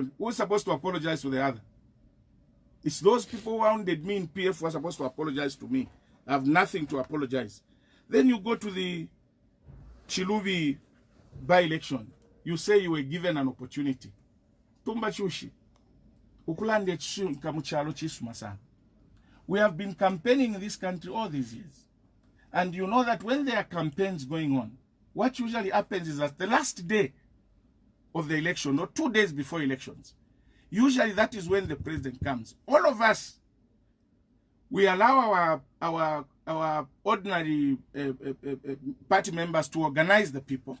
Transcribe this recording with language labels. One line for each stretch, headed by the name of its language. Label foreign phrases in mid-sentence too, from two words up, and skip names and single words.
English: Who's supposed to apologize to the other? It's those people who hounded me in PF who are supposed to apologize to me. I have nothing to apologize. Then you go to the Chilubi by-election. You say you were given an opportunity.
Bemba: Tumba chushi. Ukulande kamuchalo chisuma.
English: We have been campaigning in this country all these years. And you know that when there are campaigns going on, what usually happens is that the last day of the election, or 2 days before elections, usually that is when the president comes. All of us, we allow our ordinary party members to organize the people.